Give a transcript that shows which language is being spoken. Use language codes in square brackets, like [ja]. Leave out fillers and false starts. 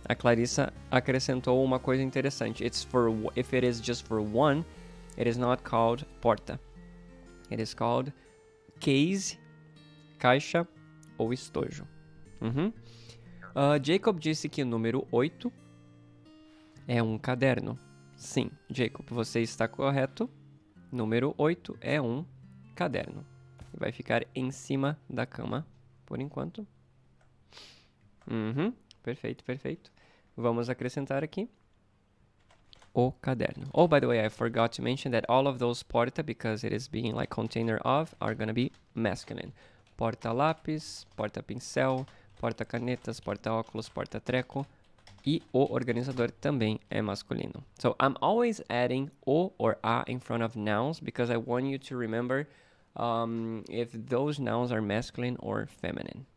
[pt] A Clarissa acrescentou uma coisa interessante. [en] If it is just for one, it is not called porta. It is called case, [pt] caixa ou estojo. Jacob disse que o número 8 é um caderno. Sim, Jacob, você está correto. Número 8 é um caderno. Vai ficar em cima da cama por enquanto. Perfeito. Vamos acrescentar aqui o caderno. [en] Oh, by the way, I forgot to mention that all of those porta, because it is being like container of, are going to be masculine. [pt] Porta-lápis, porta-pincel, porta-canetas, porta-óculos, porta-treco E o organizador também é masculino. [en] So I'm always adding o or a in front of nouns because I want you to remember if those nouns are masculine or feminine.